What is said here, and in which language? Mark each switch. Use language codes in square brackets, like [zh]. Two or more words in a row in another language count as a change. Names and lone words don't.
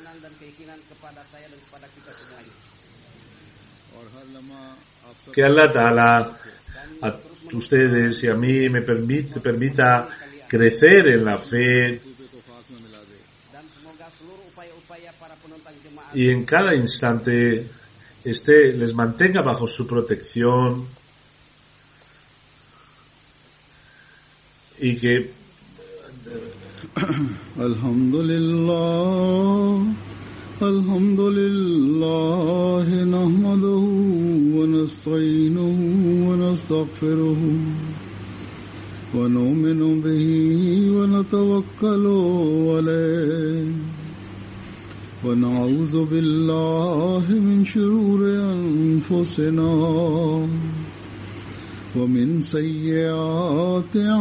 [es] que Allah Ta'ala a ustedes y a mí me permita crecer en la fe y en cada instante les mantenga bajo su protección y que [ar] الحمد لله نحمده ونستعينه ونستغفره ونؤمن به ونتوكل عليه ونعوذ بالله من شرور أنفسنا ومن سيئات